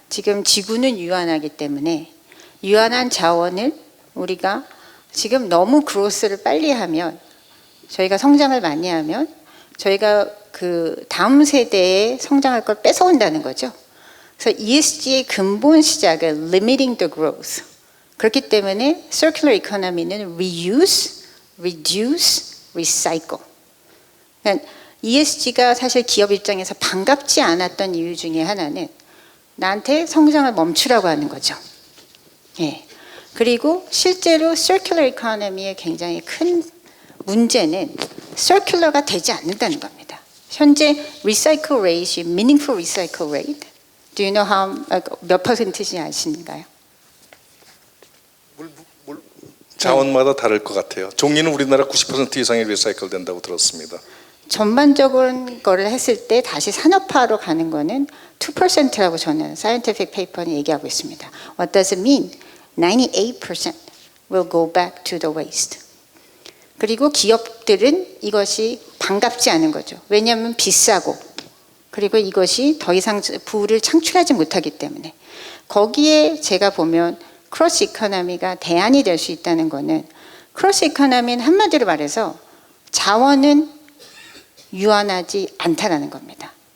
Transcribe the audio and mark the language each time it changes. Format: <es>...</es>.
<ko>지금 지구는 유한하기 때문에 유한한 자원을 우리가 지금 너무 그로스를 빨리 하면, 저희가 성장을 많이 하면 저희가 그 다음 세대에 성장할 걸 뺏어온다는 거죠. 그래서 ESG의 근본 시작은</ko> <en>limiting the growth.</en> <ko>그렇기 때문에</ko> <en>circular economy는 reuse, reduce, recycle.</en> <ko>그러니까 ESG가 사실 기업 입장에서 반갑지 않았던 이유 중에 하나는 나한테 성장을 멈추라고 하는 거죠. 예. 그리고 실제로 circular economy의 굉장히 큰 문제는 circular가 되지 않는다는 겁니다. 현재</ko> <en>recycle rate이 meaningful recycle rate. Do you know</en> <ko>몇 퍼센트인지 아시는가요? 자원마다 다를 것 같아요. 종이는 우리나라 90% 이상이 리사이클 된다고 들었습니다. 전반적인 거를 했을 때 다시 산업화로 가는 거는 2%라고 저는</ko> <en>scientific paper</en> <ko>는 얘기하고 있습니다.</ko> <en>What does it mean? 98% will go back to the waste.</en> <ko>그리고 기업들은 이것이 반갑지 않은 거죠. 왜냐하면 비싸고, 그리고 이것이 더 이상 부를 창출하지 못하기 때문에. 거기에 제가 보면 크로스 이코노미가 대안이 될 수 있다는 거는, 크로스 이코노미는 한마디로 말해서 자원은 유한하지 않다라는 겁니다.</ko>